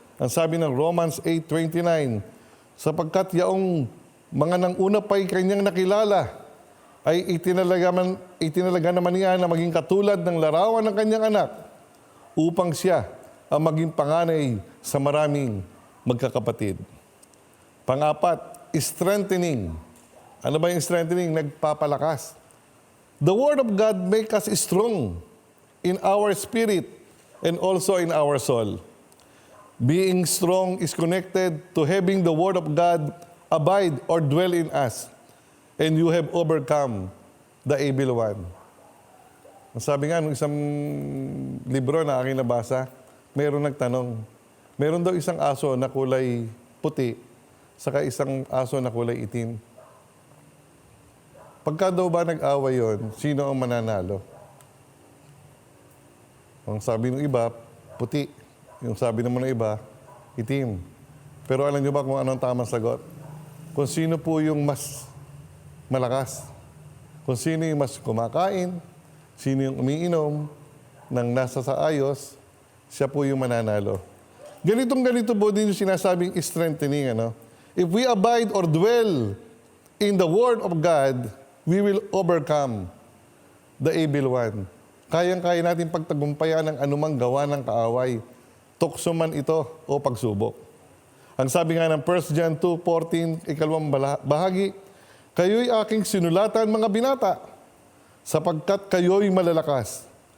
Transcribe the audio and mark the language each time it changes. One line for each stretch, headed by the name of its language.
Filipino: Ang sabi ng Romans 8:29, sapagkat yaong mga nang una pa'y kanyang nakilala, ay itinalaga naman niya na maging katulad ng larawan ng kanyang anak upang siya ang maging panganay sa maraming magkakapatid. Pang-apat, strengthening. Ano ba yung strengthening? Nagpapalakas.
English: The Word of God make us strong in our spirit and also in our soul. Being strong is connected to having the Word of God abide or dwell in us, and you have overcome the evil one.
Filipino: Sabi nga, nung isang libro na aking nabasa, mayroon nagtanong, meron daw isang aso na kulay puti, saka isang aso na kulay itim. Pagka daw ba nag-away yun, sino ang mananalo? Ang sabi ng iba, puti. Yung sabi naman ng iba, itim. Pero alam niyo ba kung anong tamang sagot? Kung sino po yung mas malakas. Kung sino yung mas kumakain, sino yung umiinom ng nasa sa ayos, siya po yung mananalo. Ganito po din yung sinasabing strengthening.
English: If we abide or dwell in the Word of God, we will overcome the evil one.
Filipino: Kayang-kaya natin pagtagumpayan ng anumang gawa ng kaaway, tukso man ito o pagsubok. Ang sabi nga ng 1 John 2:14, ikalawang bahagi, kayo'y aking sinulatan mga binata, sapagkat kayo'y malalakas.